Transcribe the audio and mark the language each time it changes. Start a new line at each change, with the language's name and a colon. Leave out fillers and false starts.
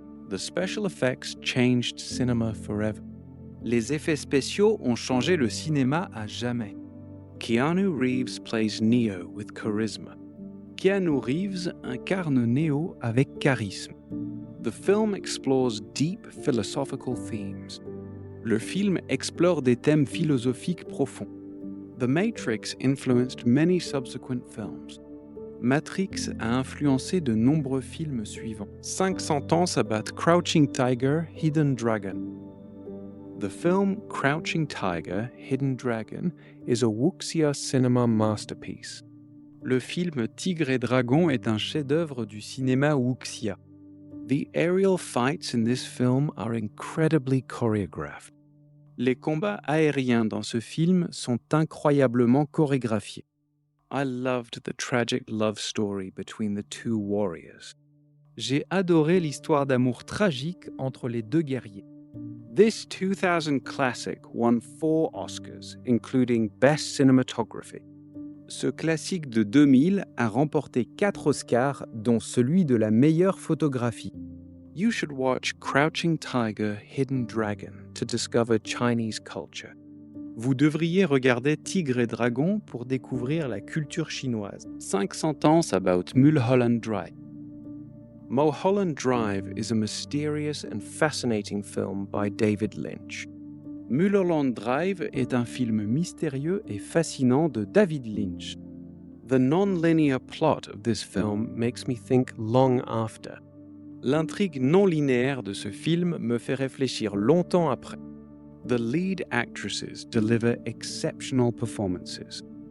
English: The special effects changed cinema forever.
French: Les effets spéciaux ont changé le cinéma à jamais.
English: Keanu Reeves plays Neo with charisma.
French: Keanu Reeves incarne Neo avec charisme.
English: The film explores deep philosophical themes.
French: Le film explore des thèmes philosophiques profonds.
English: The Matrix influenced many subsequent films.
French: Matrix a influencé de nombreux films suivants. 500 ans ça bat Crouching Tiger, Hidden Dragon.
English: The film Crouching Tiger, Hidden Dragon is a wuxia cinema masterpiece.
French: Le film Tigre et Dragon est un chef-d'œuvre du cinéma wuxia.
English: The aerial fights in this film are incredibly choreographed.
French: Les combats aériens dans ce film sont incroyablement chorégraphiés.
English: I loved the tragic love story between the two warriors.
French: J'ai adoré l'histoire d'amour tragique entre les deux guerriers.
English: This 2000 classic won 4 Oscars, including Best Cinematography.
French: Ce classique de 2000 a remporté 4 Oscars, dont celui de la meilleure photographie.
English: You should watch Crouching Tiger, Hidden Dragon to discover Chinese culture.
French: Vous devriez regarder Tigre et Dragon pour découvrir la culture chinoise. 500 ans about Mulholland Drive.
English: Mulholland Drive is a mysterious and fascinating film by David Lynch.
French: Mulholland Drive est un film mystérieux et fascinant de David Lynch.
English: The non-linear plot of this film makes me think long after.
French: L'intrigue non linéaire de ce film me fait réfléchir longtemps après.
English: The lead actresses deliver exceptional performances.